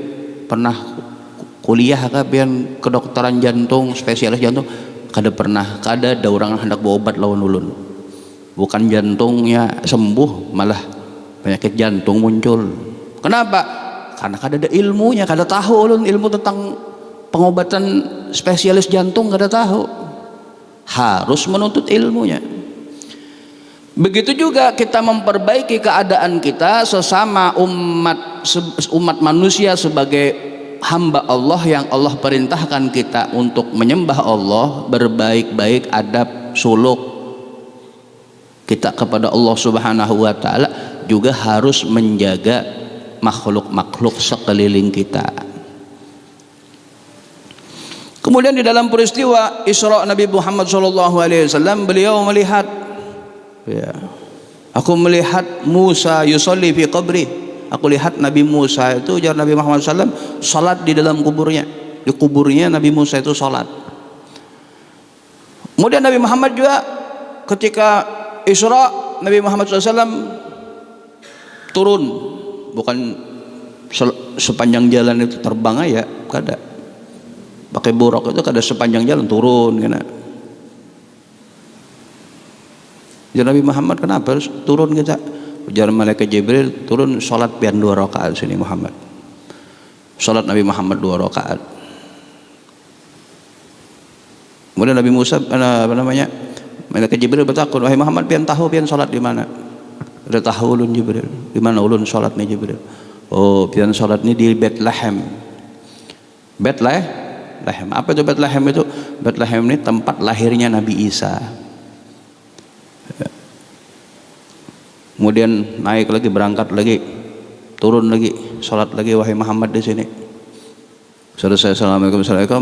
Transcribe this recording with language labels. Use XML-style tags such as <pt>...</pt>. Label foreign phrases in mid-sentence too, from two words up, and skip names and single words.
<bjn>Pernah kuliah kah pian kedokteran jantung, spesialis jantung? Kada pernah. Kada ada orang hendak berobat lawan ulun. Bukan jantungnya sembuh, malah penyakit jantung muncul. Kenapa? Karena kada ada ilmunya, kada tahu ulun ilmu tentang pengobatan spesialis jantung, kada tahu.</bjn> <id>Harus menuntut ilmunya. Begitu juga kita memperbaiki keadaan kita sesama umat manusia sebagai hamba Allah yang Allah perintahkan kita untuk menyembah Allah, berbaik-baik adab suluk kita kepada Allah</id> <ar>سبحانه وتعالى,</ar> <id>juga harus menjaga makhluk-makhluk sekeliling kita. Kemudian di dalam peristiwa Isra Nabi Muhammad SAW, beliau melihat, ya, aku melihat Musa</id> <ar>يصلي في قبره.</ar> <id>Aku lihat Nabi Musa itu, ujar Nabi Muhammad SAW, salat di dalam kuburnya. Di kuburnya Nabi Musa itu salat. Kemudian Nabi Muhammad juga ketika Isra, Nabi Muhammad SAW turun, bukan sepanjang jalan itu terbang aja,</id> <bjn>kada. pakai buruk itu kada sepanjang jalan turun kena. Jadi Nabi Muhammad kenapa harus turun kita? Ujar malaikat Jibril, turun sholat pian 2 rakaat sini Muhammad.</bjn> <id>Sholat Nabi Muhammad 2 rakaat. Kemudian Nabi Musa apa namanya?</id> <bjn>Malaikat Jibril bertakun, wahai Muhammad pian tahu pian sholat di mana? Udah tahu ulun Jibril. Di mana ulun sholat nih Jibril? Oh, pian sholat ini di Bethlehem. Bethlehem.</bjn> <id>Apa itu Bethlehem itu? Bethlehem ini tempat lahirnya Nabi Isa. Kemudian naik lagi, berangkat lagi, turun lagi, sholat lagi, wahai Muhammad di sini. Selesai, assalamualaikum, assalamualaikum.</id>